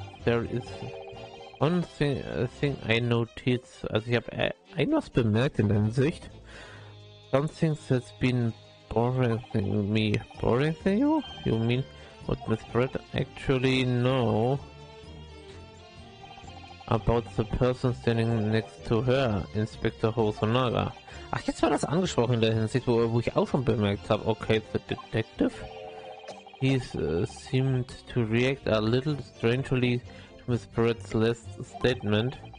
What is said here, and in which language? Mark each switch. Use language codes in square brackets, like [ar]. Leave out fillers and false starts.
[en] There is one thing I noticed. [de] Also ich habe was bemerkt in der Hinsicht. [en] Something that's been boring me. Boring you? You mean what Miss Brett actually know about the person standing next to her, Inspector Hosonaga. [de] Ach, jetzt war das angesprochen in der Hinsicht, wo ich auch schon bemerkt habe. [en] Okay, the detective. He seemed to react a little strangely to Miss Brett's last statement.